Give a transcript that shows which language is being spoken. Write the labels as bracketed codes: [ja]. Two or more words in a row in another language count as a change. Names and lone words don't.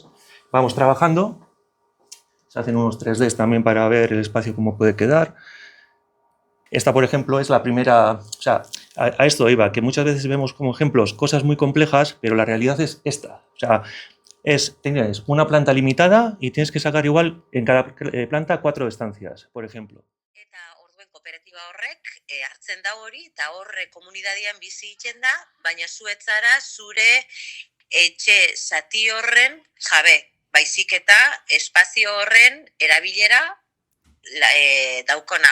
[es] Vamos trabajando, se hacen unos 3Ds también para ver el espacio cómo puede quedar. Esta, por ejemplo, es la primera, o sea, a esto iba, que muchas veces vemos como ejemplos cosas muy complejas, pero la realidad es esta. O sea, tienes una planta limitada y tienes que sacar igual en cada planta 4 estancias, por ejemplo. [eu] Eta orduen kooperatiba horrek hartzen da hori, eta hor komunitatean bizi egiten da, baina zu ez zara zure etxe zati horren jabe, baizik eta espazio horren erabilera daukona.